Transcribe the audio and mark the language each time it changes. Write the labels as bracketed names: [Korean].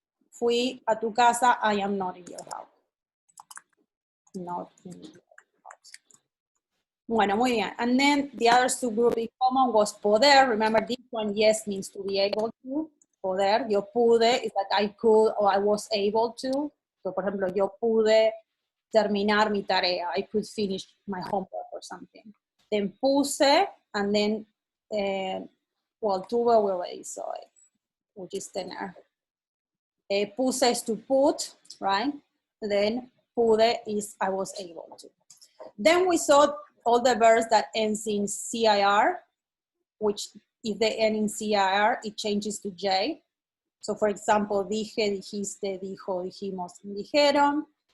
[Spanish] Fui a tu casa, [English] I am not in your house. Not in your house. [Spanish] Bueno, muy bien. [English] And then the other subgroup in common was poder. Remember this one, yes, means to be able to. [Spanish] Poder, yo pude, [English] is like I could or I was able to. [Spanish] So, por ejemplo, yo pude terminar mi tarea. [English] I could finish my homework or something. Then puse, and then, well, tuve, we already saw it, which is tener. Puse is to put, right? Then pude is I was able to. Then we saw all the verbs that ends in CIR, which if they end in CIR, it changes to J. So for example, [Spanish] dije, dijiste, dijo, dijimos, dijeron.